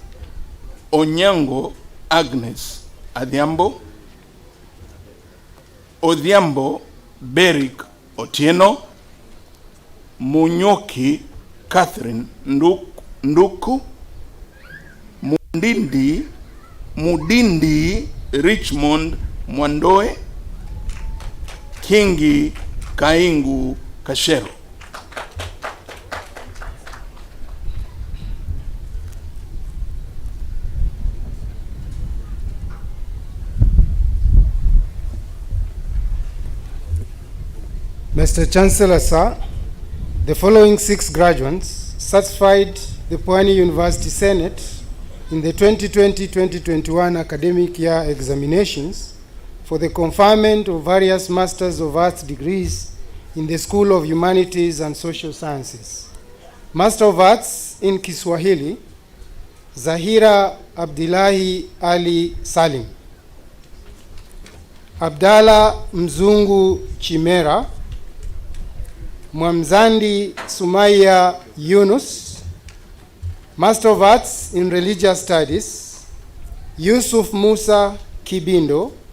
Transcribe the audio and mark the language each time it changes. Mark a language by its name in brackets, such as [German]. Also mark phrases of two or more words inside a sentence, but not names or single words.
[English] Onyango Agnes Adhiambo, Odhiambo Beric Otieno, Munyoki Catherine Nduku, Mudindi Richmond Mwandoe, Kingi Kaingu Kashero. Mr. Chancellor, sir, the following 6 graduates certified the Pwani University Senate in the 2020-2021 academic year examinations for the conferment of various Masters of Arts degrees in the School of Humanities and Social Sciences. Master of Arts in Kiswahili, Zahira Abdillahi Ali Salim. Abdalla Mzungu Chimera, Mwamzandi Sumaya Yunus. Master of Arts in Religious Studies, Yusuf Musa Kibindo.